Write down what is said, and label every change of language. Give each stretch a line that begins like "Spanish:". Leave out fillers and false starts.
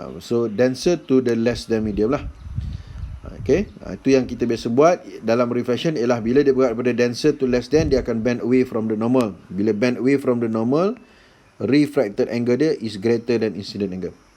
English: So denser to the less than medium lah. Okay.
Malay: Itu yang kita biasa buat dalam reflection ialah bila dia bergerak daripada
English: denser to less than,
Malay: dia akan
English: bend away from the normal. Bila bend away from the normal, refracted angle dia is greater than incident angle.